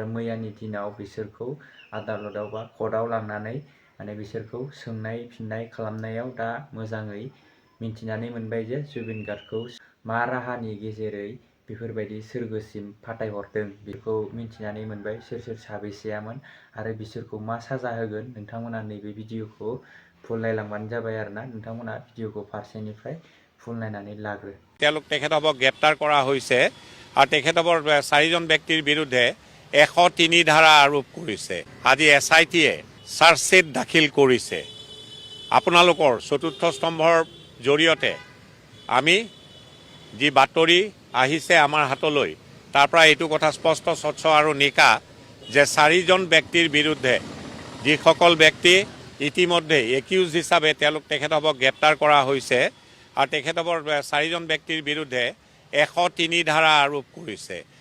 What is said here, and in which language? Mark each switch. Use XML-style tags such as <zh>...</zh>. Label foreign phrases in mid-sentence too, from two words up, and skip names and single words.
<brx>मैयानि दिनाव बिसोरखौ आदालताव बा कर्टआव लांनानै माने बिसोरखौ सोंनाय फिननाय खालामनायाव दा मोजाङै मिन्थिनानै मोनबाय जे जुबिन गार्गखौ मा राहानि गेजेरै बेफोरबायदि सोरगोसिम फाथायहरदों बेखौ मिन्थिनानै मोनबाय सोर साबैसेयामोन आरो बिसोरखौ मा साजा होगोन नोंथांमोना नैबे भिडिअखौ फुल नायलांबानो जाबाय आरोना नोंथांमोना भिडिअखौ फारसेनिफ्राय फुल नायनानै लाग्रो</brx> <as>তেখেতক গ্ৰেপ্তাৰ কৰা হৈছে আৰু তেখেতৰ চাৰিজন ব্যক্তিৰ বিৰুদ্ধে 103 ধাৰা আৰোপ কৰিছে আজি SIT-য়ে চাৰ্জশ্বিট দাখিল কৰিছে আপোনালোকৰ চতুৰ্থ স্তম্ভৰ জৰিয়তে আমি যি বাতৰি আহিছে আমাৰ হাতলৈ তাৰ পৰা এইটো কথা স্পষ্ট স্বচ্ছ আৰু নিকা যে চাৰিজন ব্যক্তিৰ বিৰুদ্ধে যিসকল ব্যক্তি ইতিমধ্যে একিউজ হিচাপে তেখেতক গ্ৰেপ্তাৰ কৰা হৈছে আৰু তেখেতৰ চাৰিজন ব্যক্তিৰ বিৰুদ্ধে 103 ধাৰা আৰোপ কৰিছে</as>